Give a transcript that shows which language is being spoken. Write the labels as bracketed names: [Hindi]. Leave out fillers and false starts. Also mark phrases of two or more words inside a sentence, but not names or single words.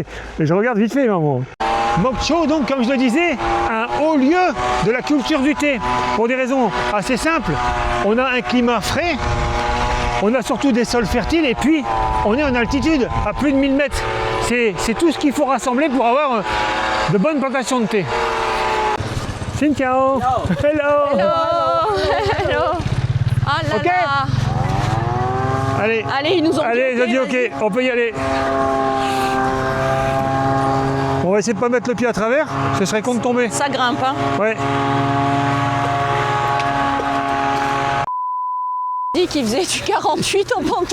[French] Mais je regarde vite fait, maman. Mok Chau, donc, comme je le disais, un haut lieu de la culture du thé. Pour des raisons assez simples. On a un climat frais, on a surtout des sols fertiles, et puis on est en altitude, à plus de 1000 mètres. C'est tout ce qu'il faut rassembler pour avoir de bonnes plantations de thé. [Vietnamese] Xin chào. Hello. [English] Hello. Hello. [French] Ah là là. Allez. Allez, ils nous ont Allez, ils ont dit ok, on peut y aller. On va essayer de pas mettre le pied à travers, ce serait con de tomber. Ça grimpe, hein. Ouais. Dit qu'ils faisaient du 48 en pantalon.